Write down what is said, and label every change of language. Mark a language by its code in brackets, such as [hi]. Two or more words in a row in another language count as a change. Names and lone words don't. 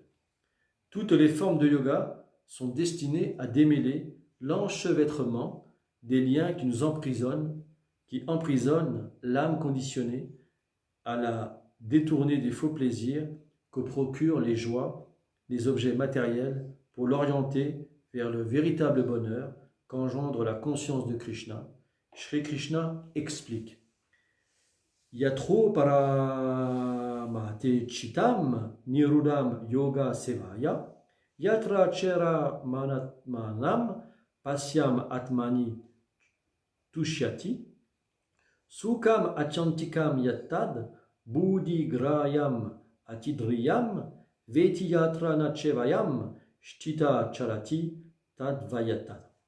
[fr] Toutes les formes de yoga sont destinées à démêler l'enchevêtrement des liens qui nous emprisonnent, qui emprisonnent l'âme conditionnée à la détourner des faux plaisirs que procurent les joies, les objets matériels, pour l'orienter vers le véritable bonheur qu'engendre la conscience de Krishna. Shri Krishna explique. [sa] Yatro paramate chitam nirudam yoga sevaya yatra chera manatmanam pasyam atmani tushyati sukam achantikam yattad buddhi grayam atidriyam veti yatra nachevayam shtita charati tadvayatad